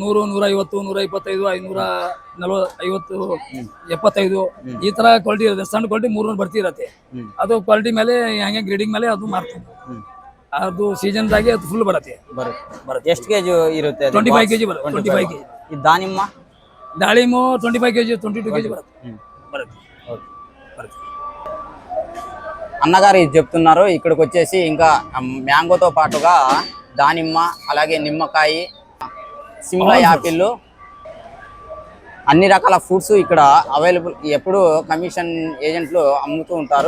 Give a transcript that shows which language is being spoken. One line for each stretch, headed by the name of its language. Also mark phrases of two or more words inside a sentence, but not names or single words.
Kannada: 100, 150, 125, 540, 50, 75 ಈ ತರ ಕ್ವಾಲಿಟಿ ಇರುತ್ತೆ. ಸಣ್ಣ ಕ್ವಾಲಿಟಿ 300 ಬರ್ತಿ ಇರುತ್ತೆ. ಅದು ಕ್ವಾಲಿಟಿ ಮೇಲೆ ಹೆಂಗೆ ಗ್ರೇಡಿಂಗ್ ಮೇಲೆ ಅದು ಮಾಡ್ತೀವಿ. ಅದು ಸೀಸನ್ ದಾಗೆ ಅದು ಫುಲ್ ಬರುತ್ತೆ. ಎಷ್ಟು ಕೆಜಿ ಇರುತ್ತೆ? 25 kg ಬರುತ್ತೆ. 25 kg. ಈ ದಾಳಿಂಬೆ 25 kg, 22 kg ಬರುತ್ತೆ.
Telugu: అన్నగారు ఇది చెప్తున్నారు. ఇక్కడికి వచ్చేసి ఇంకా మ్యాంగోతో పాటుగా దానిమ్మ, అలాగే నిమ్మకాయ, సిమ్లా యాపిల్, అన్ని రకాల ఫ్రూట్స్ ఇక్కడ అవైలబుల్. ఎప్పుడు కమిషన్ ఏజెంట్లు అమ్ముతూ ఉంటారు.